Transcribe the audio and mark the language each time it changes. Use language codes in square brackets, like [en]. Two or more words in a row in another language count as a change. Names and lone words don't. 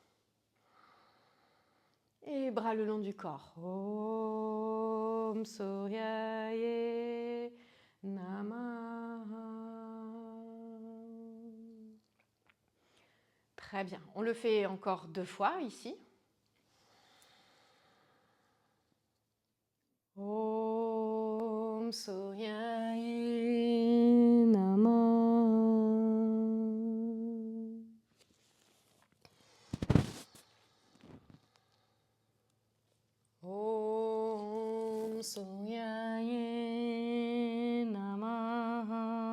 [fr] Et bras le long du corps. [sa] ॐ सूर्याय नमः. [fr] Très bien. On le fait encore 2 fois ici. [sa] ॐ सूर्याय नमः. ॐ सूर्याय नमः.